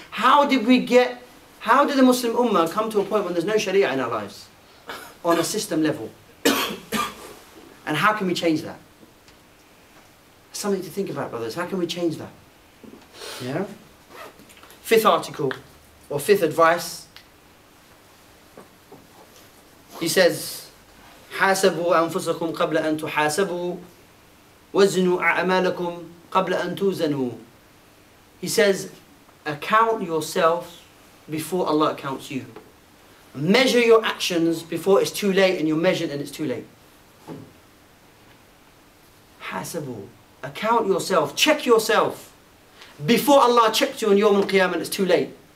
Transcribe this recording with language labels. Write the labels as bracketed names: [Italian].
[English] How did the Muslim Ummah come to a point when there's no Sharia in our lives? On a system level. And how can we change that? Something to think about, brothers. How can we change that? Yeah? Fifth article, or fifth advice. [Arabic] He says, حاسبوا أنفسكم قبل أن تحاسبوا. وَزْنُوا أَعْمَالَكُمْ قَبْلَ أَن تُوزَنُوا. [English] He says, account yourself before Allah accounts you. Measure your actions before it's too late and you're measured and it's too late. Hasabu. Account yourself. Check yourself. Before Allah checks you on Yawm al-Qiyamah and it's too late.